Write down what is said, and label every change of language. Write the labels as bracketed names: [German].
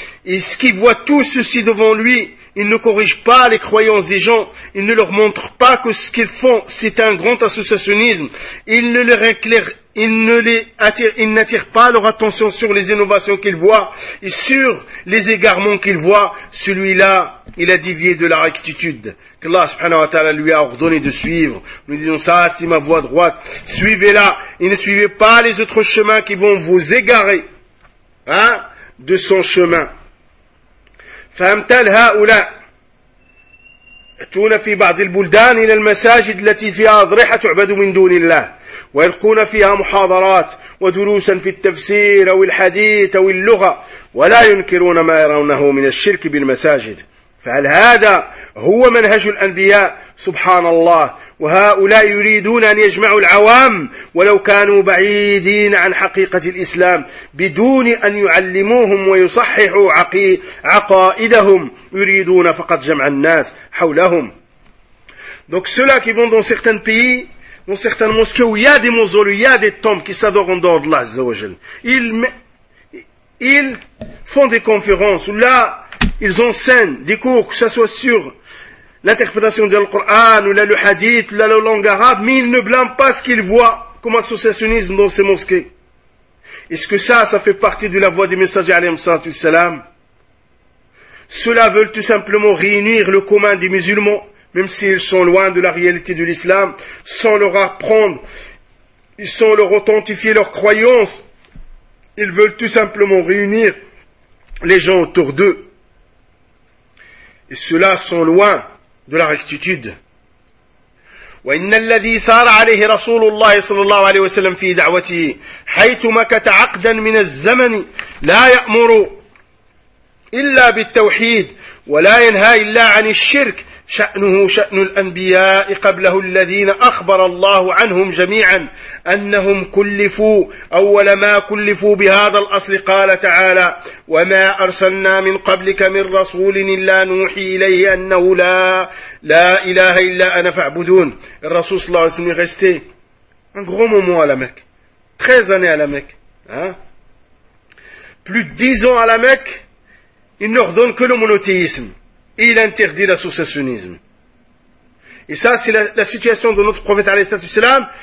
[French] Et ce qu'il voit tout ceci devant lui, il ne corrige pas les croyances des gens, il ne leur montre pas que ce qu'ils font c'est un grand associationnisme, il ne leur éclaire, il n'attire pas leur attention sur les innovations qu'ils voient et sur les égarements qu'ils voient. Celui-là, il a dévié de la rectitude qu'Allah [Arabic] subhanahu wa ta'ala [French] lui a ordonné de suivre. Nous disons ça, c'est ma voie droite, suivez-la et ne suivez pas les autres chemins qui vont vous égarer, hein, de son chemin. [Arabic] فامتل هؤلاء يأتون في بعض البلدان إلى المساجد التي فيها أضرحة تعبد من دون الله ويلقون فيها محاضرات ودروسا في التفسير أو الحديث أو اللغة ولا ينكرون ما يرونه من الشرك بالمساجد فهل هذا هو منهج الأنبياء سبحان الله وهؤلاء يريدون أن يجمعوا العوام ولو كانوا بعيدين عن حقيقة الإسلام بدون أن يعلموهم ويصححوا عقائدهم يريدون فقط جمع الناس حولهم. [French] Donc ceux-là qui vont dans certains pays, dans certaines mosquées où il y a des mausolées, il y a des tombes qui s'adorent en dehors de Allah [Arabic] Azza wa Jal, [French] ils font des conférences où là ils enseignent des cours, que ce soit sur l'interprétation du Coran, ou là le hadith, ou là la langue arabe, mais ils ne blâment pas ce qu'ils voient comme associationnisme dans ces mosquées. Est-ce que ça fait partie de la voix du messager [Arabic] alayhi salatu salam? [French] Ceux-là veulent tout simplement réunir le commun des musulmans, même s'ils sont loin de la réalité de l'islam, sans leur apprendre, sans leur authentifier leurs croyances. Ils veulent tout simplement réunir les gens autour d'eux. Et ceux-là sont loin de la rectitude. [Arabic] وإن الذي سار عليه رسول الله صلى الله عليه وسلم في دعوته حيث مكت عقدا من الزمن لا يأمر إلا بالتوحيد ولا ينهى إلا عن الشرك شأنه شأن الأنبياء قبله الذين أخبر الله عنهم جميعا أنهم كلفوا أول ما كلفوا بهذا الأصل قال تعالى وما أرسلنا من قبلك من رسول إلا نوحي إليه أنه لا إله إلا أنا فاعبدون. الرسول صلى الله عليه وسلم [French] resté un grand moment à la Mecque, 13 années à la Mecque, plus de 10 ans à la Mecque, il n'ordonne que le monothéisme. Et il interdit l'associationnisme. Et ça, c'est la situation de notre prophète [Arabic] alayhi salatu salam.